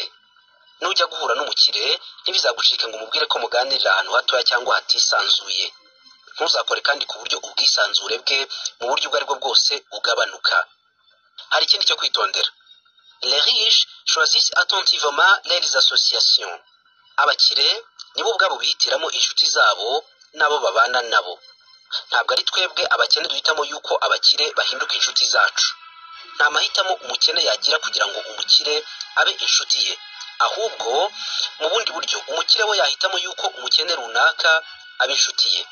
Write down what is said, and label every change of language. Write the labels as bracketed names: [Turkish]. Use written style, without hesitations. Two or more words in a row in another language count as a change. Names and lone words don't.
[Kinyarwanda] Nujya guhura n'umukire ntibizagucike ngo umubwire ko muganirira ahantu hatoya cyangwa hatisanzuye. Ntuzakore kandi ku buryo ubwisanzure bwe mu buryo ubwo aribwo bwose bugabanuka. Hari ikindi cyo kwitondera. [French] Les riches choisissent attentivement leurs associations. [Kinyarwanda] Abakire nibo ubwabo bihitiramo inshuti zabo n'abo babana nabo. Ntabwo ari twebwe abakene duhitamo yuko abakire bahinduka inshuti zacu. Nta mahitamo umukene yagira kugira ngo umukire abe inshuti ye. Ahubwo mu bundi buryo umukire we yahitamo yuko umukene runaka abe inshuti ye.